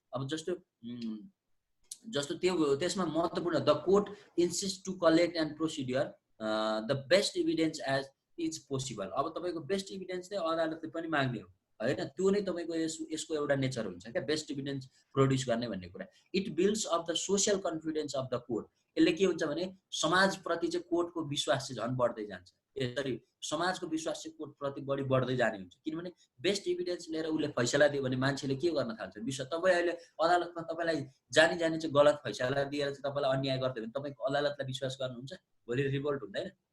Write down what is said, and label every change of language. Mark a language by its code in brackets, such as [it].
[ne] अब जस्तो त्यो त्यसमा महत्त्वपूर्ण [en] The court insist to collect and procedure the best evidence as is possible. [ne] अब तपाईको बेस्ट इभिडेन्स चाहिँ अदालतले पनि माग्ने हो हैन, त्यो नै तपाईको यसको एउटा नेचर हुन्छ क्या बेस्ट इभिडेन्स प्रोड्युस गर्ने भन्ने कुरा। [en] It builds of the social confidence of the court. [ne] यसले के हुन्छ भने समाजप्रति चाहिँ कोर्टको विश्वास चाहिँ झन् बढ्दै जान्छ। यसरी समाजको विश्वास चाहिँ कोर्ट प्रति बढी बढ्दै जाने हुन्छ, किनभने बेस्ट इभिडेन्स लिएर उसले फैसला दियो भने मान्छेले के गर्न थाल्छ विश्वास। तपाईँ अहिले अदालतमा तपाईँलाई जानी चाहिँ गलत फैसला दिएर चाहिँ तपाईँलाई अन्याय गर्दै भने तपाईँको अदालतलाई विश्वास गर्नुहुन्छ? भोलि रिभोल्ट हुँदैन?